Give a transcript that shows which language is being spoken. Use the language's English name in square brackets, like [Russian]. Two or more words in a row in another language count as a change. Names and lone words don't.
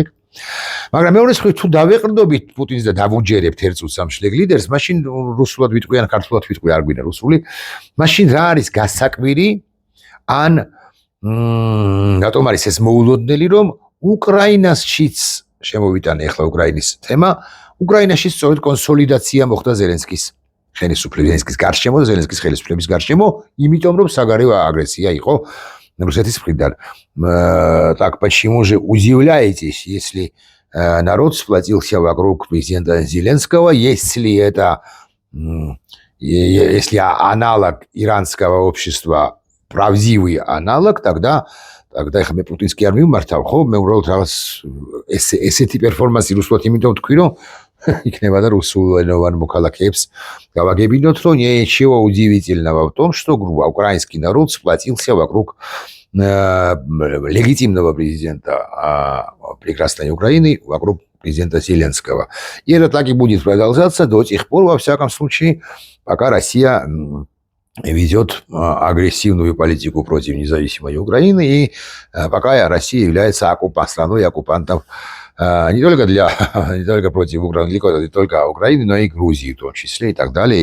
[Georgian] მაგრამ მეორის მხრივ თუ დავეყრდნობით პუტინს და დავუჯერებთ ერთ წუთს ამ შლეგ ლიდერს, მაშინ რუსულად ვიტყვი ან ქართულად ვიტყვი, არ გვინდა რუსული, მაშინ რა არის გასაკვირი ან რატომ არის ეს მოულოდნელი, რომ უკრაინაშიც შემოვიტანე ახლა უკრაინის თემა, უკრაინაში სწორედ კონსოლიდაცია მოხდა ზელენსკის ხელისუფლების გარშემო და ზელენსკის ხელისუფლების გარშემო, იმიტომ რომ საგარეო агрессия იყო русეთის მხრიდან. [Russian] Так почему же удивляетесь, если народ сплотился вокруг президента Зеленского, если аналог иранского общества правдивый аналог, тогда [Georgian] ეხლა მე პუტინსკი არ მიმართავ, ხო? მე უბრალოდ რაღაც ესეთი პერფორმანსი რუსულად იმიტომ თქვი, რომ იქნება და русულენოვან მოქალაქეებს გავაგებინოთ, [Russian] что ничего удивительного в том, что украинский народ сплотился вокруг легитимного президента прекрасной Украины, вокруг президента Зеленского. И это так и будет продолжаться до тех пор, во всяком случае, пока Россия ведет агрессивную политику против независимой Украины, и пока Россия является страной оккупантов не только против Украины, не только Украины, но и Грузии в том числе и так далее.